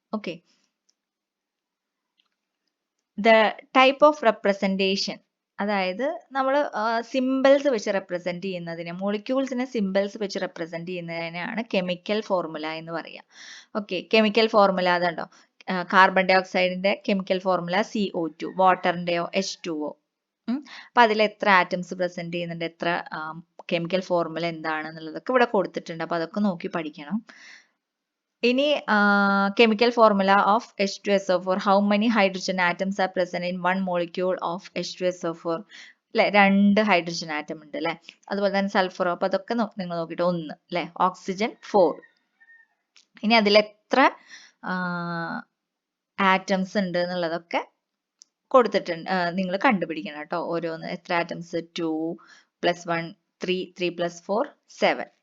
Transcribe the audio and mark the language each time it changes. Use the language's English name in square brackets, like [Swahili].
[Malayalam] Okay, [English] the type of representation, [Malayalam] അതായത് നമ്മൾ symbols വെച്ച് റെപ്രസെന്റ് ചെയ്യുന്നതിനെ, മോളിക്യൂൾസിനെ സിമ്പിൾസ് വെച്ച് റെപ്രസെന്റ് ചെയ്യുന്നതിനെയാണ് കെമിക്കൽ ഫോർമുല എന്ന് പറയുക. ഓക്കെ, കെമിക്കൽ ഫോർമുല അതുണ്ടോ? Carbon dye ഓക്സൈഡിന്റെ chemical formula CO2, വാട്ടറിന്റെയോ H2O. അപ്പൊ അതിൽ എത്ര ആറ്റംസ് പ്രസന്റ് ചെയ്യുന്നുണ്ട്, എത്ര കെമിക്കൽ ഫോർമുല എന്താണെന്നുള്ളതൊക്കെ ഇവിടെ കൊടുത്തിട്ടുണ്ട്. അപ്പൊ അതൊക്കെ നോക്കി പഠിക്കണം. [English] ഇനി chemical formula of H2SO4, how many hydrogen atoms are present in one molecule of H2SO4? [Malayalam] അല്ലെ, രണ്ട് ഹൈഡ്രജൻ ആറ്റം ഉണ്ട് അല്ലെ. അതുപോലെ തന്നെ സൾഫർ, അപ്പൊ അതൊക്കെ നിങ്ങൾ നോക്കിയിട്ട് 1 അല്ലെ. ഓക്സിജൻ 4. ഇനി അതിൽ എത്ര ആറ്റംസ് ഉണ്ട് എന്നുള്ളതൊക്കെ കൊടുത്തിട്ടുണ്ട്, നിങ്ങൾ കണ്ടുപിടിക്കണം കേട്ടോ. ഓരോന്ന് എത്ര ആറ്റംസ്, 2 + 1 3, 3 + 4 7.